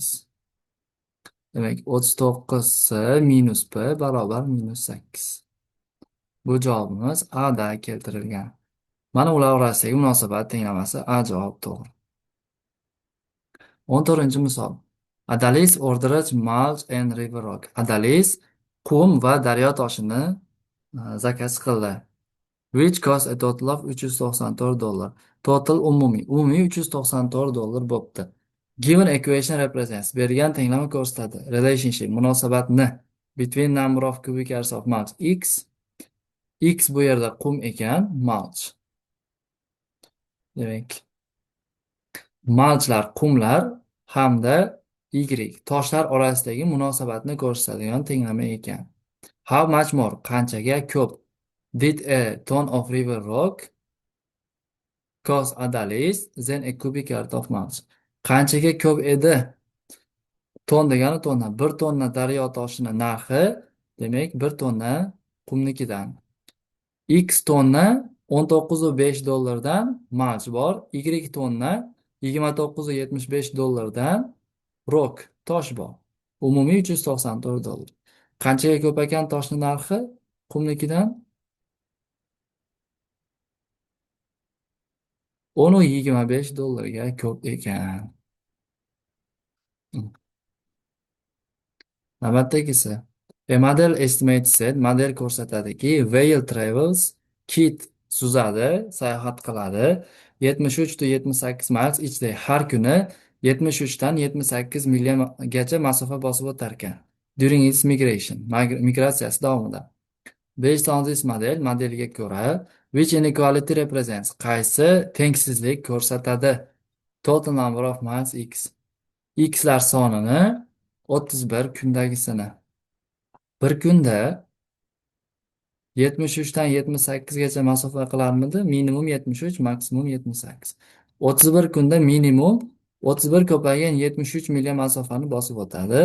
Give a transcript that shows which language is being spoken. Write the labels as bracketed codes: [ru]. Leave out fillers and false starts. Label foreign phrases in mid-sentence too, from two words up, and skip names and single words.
[uz] Demak, 39C minus P barobar minus 8. Bu javobimiz A da keltirilgan. Mana ular orasidagi munosabat tenglamasi A javob to'g'ri. 14-misol. [en] Adaliz ordered mulch and river rock. [uz] Adaliz qum va daryo toshini zakaz qildi. [en] Which cost a total of $394. [uz] Total umumiy $394 bo'pti. [en] Given equation represents [uz] bergan tenglama ko'rsatadi. [en] Relationship munosabatni between number of cubic yards of mulch x [uz] bu yerda qum ekan, [en] mulch. [uz] Demak, mulchlar qumlar hamda y toshlar orasidagi munosabatni ko'rsatadigan tenglama ekan. [en] How much more? [uz] Qanchaga ko'p? [en] Did a ton of river rock cost a less than a cubic yard of mulch? [uz] Qanchaga ko'p edi? Ton degani tonna. Bir tonna daryo toshini narxi, demak, bir tonna qumnikidan. X tonna 19,5 dollardan mulch bor. Y tonna 29,75 dollardan rock tosh bor. Umumiy $394. Qanchaga ko'p ekan toshni narxi qumnikidan? 10,25 dollarga ko'p ekan. Navbatdagisi. [en] A model estimates said model ko'rsatadiki whale travels [uz] kit suzadi, sayohat qiladi [en] 73-78 miles each day. [uz] Har kuni 73 dan 78 milgacha masofa bosib o'tar ekan. [en] During its migration, [uz] migratsiyasi davomida. [en] Based on this [uz] modelga ko'ra [en] which inequality represents, [uz] qaysi tengsizlik ko'rsatadi? [en] Total number of miles x. [uz] X'lar sonini 31 kundagisini. Bir kunda 73 dan 78gacha masofa qilarmidi? Minimum 73, maksimum 78. 31 kunda minimum 31 ko'paygan 73 milya masofani bosib o'tadi.